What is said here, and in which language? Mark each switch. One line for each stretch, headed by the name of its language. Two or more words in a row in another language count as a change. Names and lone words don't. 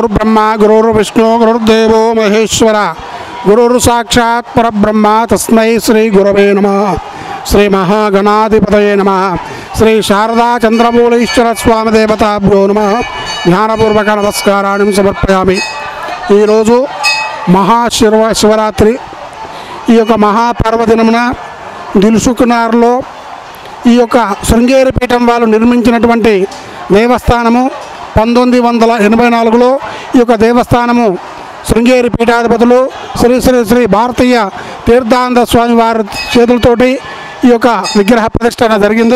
Sanskrit: गुरुर्ब्रह्मा गुरुर्विष्णु गुरुर्देवो महेश्वर గురుర్ సాక్షాత్ పరబ్రహ్మ తస్మై శ్రీ గురవే నమః. శ్రీ మహాగణాధిపతయే నమః. శ్రీ శారదా చంద్రమౌళీశ్వర స్వామి దేవతాభ్యో నమః.
Telugu: ధ్యానపూర్వక నమస్కారాన్ని సమర్పయామి. ఈరోజు శివరాత్రి. ఈ యొక్క మహాపర్వదినమున దిల్సుఖ్నగర్లో ఈ యొక్క శృంగేరి పీఠం వాళ్ళు నిర్మించినటువంటి దేవస్థానము 1984లో ఈ యొక్క దేవస్థానము శృంగేరి పీఠాధిపతులు శ్రీ శ్రీ శ్రీ భారతీయ తీర్థానంద స్వామి వారి చేతులతోటి ఈ యొక్క విగ్రహ ప్రతిష్ఠన జరిగింది.